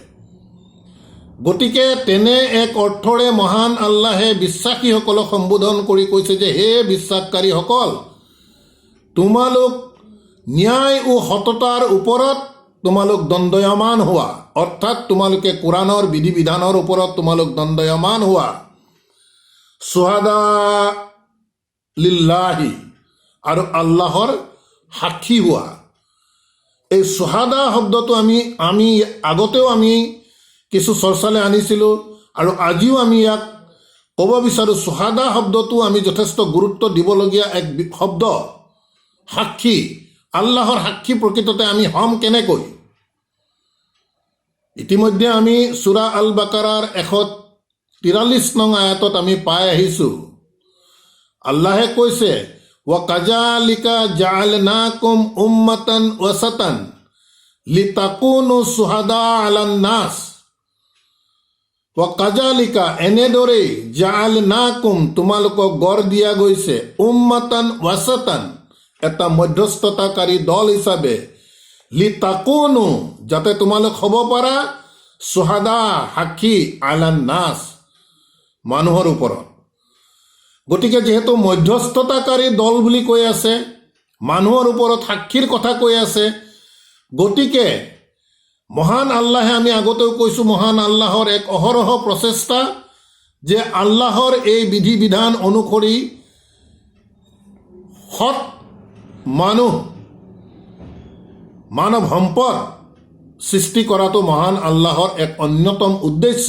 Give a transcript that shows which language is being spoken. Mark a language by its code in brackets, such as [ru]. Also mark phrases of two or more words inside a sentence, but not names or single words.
[as] গতিকে তেনে এক অৰ্থৰে মহান আল্লাহে বিশ্বাসীসকলক সম্বোধন কৰি কৈছে যে, হে বিশ্বাসকাৰীসকল, তোমালোক ন্যায় ও সততাৰ ওপৰত তোমালোক দণ্ডায়মান হোৱা, অৰ্থাৎ তোমালোকে কোৰআনৰ বিধি বিধানৰ ওপৰত তোমালোক দণ্ডায়মান হোৱা। [ar] شهداء لله, [as] আৰু আল্লাহৰ সাক্ষী হোৱা। এই শুহাদা শব্দটো আমি আগতেও কিছু চৰ্চালৈ আনিছিলোঁ, আৰু আজিও আমি ইয়াক ক'ব বিচাৰোঁ। শুহাদা শব্দটো আমি যথেষ্ট গুৰুত্ব দিবলগীয়া এক শব্দ। সাক্ষী, আল্লাহৰ সাক্ষী প্ৰকৃততে আমি হ'ম কেনেকৈ? ইতিমধ্যে আমি সূৰা আল বাকাৰাৰ ১৪৩ নং আয়াতত আমি পাই আহিছোঁ। আল্লাহে কৈছে, [ar] وكذلك جعلناكم أمة وسطا لتكونوا شهداء على الناس. وكذلك, [as] এনেদৰেই, জাআলনাকুম, তোমালোকক গঢ় দিয়া গৈছে, [ar] أمة وسطا, [as] এটা মধ্যস্থতাকাৰী দল হিচাপে, লিতাকুনু, যাতে তোমালোক হ'ব পাৰা, শুহাদা, সাক্ষী, [ar] على الناس, [as] মানুহৰ ওপৰত। গতিকে যিহেতু মধ্যস্থতাকাৰী দল বুলি কৈ আছে, মানুহৰ ওপৰত সাক্ষীৰ কথা কৈ আছে, গতিকে মহান আল্লাহে, আমি আগতেও কৈছোঁ, মহান আল্লাহৰ এক অহৰহ প্ৰচেষ্টা যে আল্লাহৰ এই বিধি বিধান অনুসৰি সৎ মানৱ সম্পদ সৃষ্টি কৰাটো মহান আল্লাহৰ এক অন্যতম উদ্দেশ্য।